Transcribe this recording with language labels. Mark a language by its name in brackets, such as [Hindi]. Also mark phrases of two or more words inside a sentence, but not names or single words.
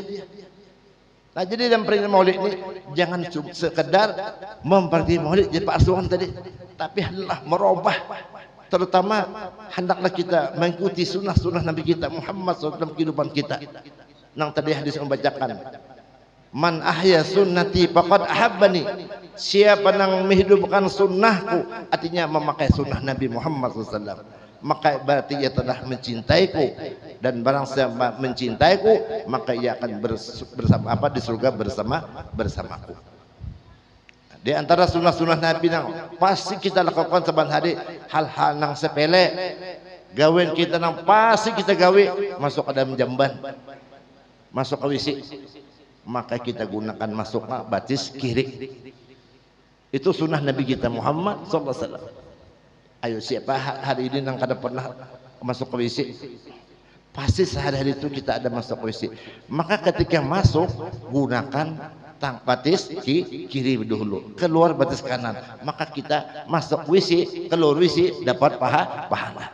[Banjar] Nah jadi dalam peringatan maulid ini jangan sekedar memperhati maulid jadi Pak Arsuan tadi, tapi hendaklah merubah. Terutama hendaklah kita mengikuti sunnah-sunnah Nabi kita Muhammad SAW dalam kehidupan kita. Nang tadi hadis membacakan, [Arabic] من أحيا سنتي فقد أحبني. [Banjar] Siapa yang menghidupkan sunnahku, artinya memakai sunnah Nabi Muhammad SAW. maka berarti ia telah mencintaiku, dan barang siapa mencintaiku maka ia akan bersama di surga bersamaku. Di antara sunnah-sunnah Nabi nang pasti kita lakukan saban hari, hal-hal nang sepele gawen kita nang pasti kita gawe, masuk ke dalam jamban, masuk ke WC, maka kita gunakan masuk ke batis kiri. Itu sunnah Nabi kita Muhammad [Arabic] صلى الله عليه وسلم. [Banjar] Ayo siapa hari ini nang kada pernah masuk ke WC? Pasti sehari-hari itu kita ada masuk ke WC. Maka ketika masuk gunakan batis kiri dulu, keluar batis kanan, maka kita masuk WC, keluar WC dapat pahala.